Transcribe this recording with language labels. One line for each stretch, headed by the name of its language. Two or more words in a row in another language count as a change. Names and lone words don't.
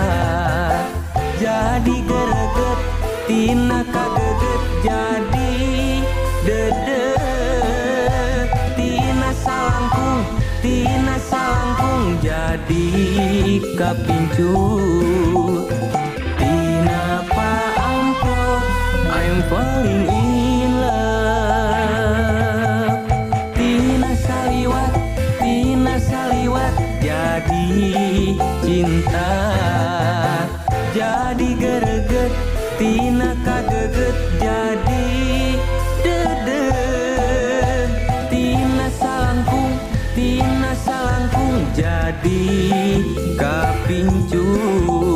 Sundanese: Jadi gereget tina kageget jadi dede. Tina salangkung jadi kapincut. Tina pa amprok
English: I'm falling in love.
Sundanese: Tina saliwat jadi cinta. Jadi gereget tina kageget jadi dede. Tina salangkung jadi kapincut.